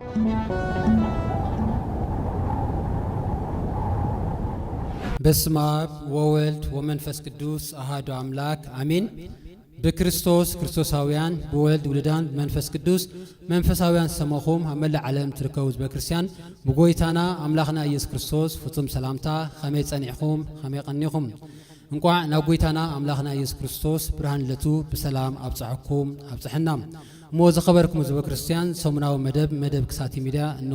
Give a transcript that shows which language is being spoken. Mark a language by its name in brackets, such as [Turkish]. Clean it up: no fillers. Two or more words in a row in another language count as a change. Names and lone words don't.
[Geez] በስመ አብ ወወልድ ወመንፈስ ቅዱስ አሐዱ አምላክ አሜን። [Tigrinya] በክርስቶስ ክርስቶሳውያን በወልድ ውልዳን መንፈስ ቅዱስ መንፈሳውያን ሰማኹም አመለ ዓለም ትርከቡ በክርስቲያን በጎይታና አምላኽና ኢየሱስ ክርስቶስ ፍጹም ሰላምታ ከመይ ጸኒዕኹም ከመይ ቀኒኹም እንኳዕ ናብ ጎይታና አምላኽና ኢየሱስ ክርስቶስ ብርሃን ለቱ በሰላም አብጽሐኩም አብጽሕና ሞ ዘኸበርኩም ህዝበ ክርስቲያን ሰሙናዊ መደብ ክሳቲ ሚዲያ እንሆ